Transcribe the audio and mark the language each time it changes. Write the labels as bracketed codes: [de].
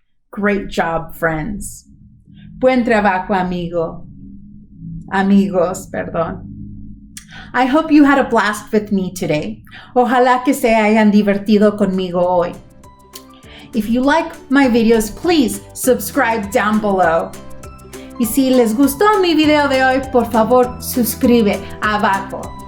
[en] Great job, friends. [es] Buen trabajo, amigos, perdón. [en] I hope you had a blast with me today. [es] Ojalá que se hayan divertido conmigo hoy. [en] If you like my videos, please subscribe down below. [es] Y si les gustó mi video de hoy, por favor, suscribe abajo.